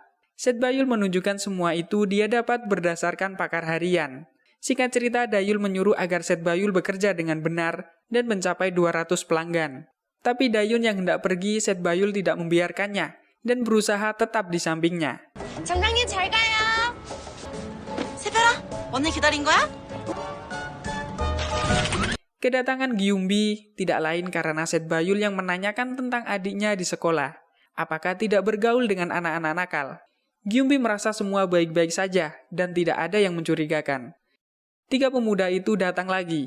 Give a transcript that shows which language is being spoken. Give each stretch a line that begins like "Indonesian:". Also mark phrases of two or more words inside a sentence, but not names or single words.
Indonesian: Seth Bayul menunjukkan semua itu dia dapat berdasarkan pakar harian. Singkat cerita, Dayul menyuruh agar Seth Bayul bekerja dengan benar dan mencapai 200 pelanggan. Tapi Dayun yang hendak pergi, Seth Bayul tidak membiarkannya dan berusaha tetap di sampingnya.
Korean: 점장님 잘 가요. 세별아, 오늘 기다린 거야?
Indonesian: Kedatangan Gyumbi tidak lain karena Seth Bayul yang menanyakan tentang adiknya di sekolah. Apakah tidak bergaul dengan anak-anak nakal? Gyumbi merasa semua baik-baik saja dan tidak ada yang mencurigakan. 3 pemuda itu datang lagi.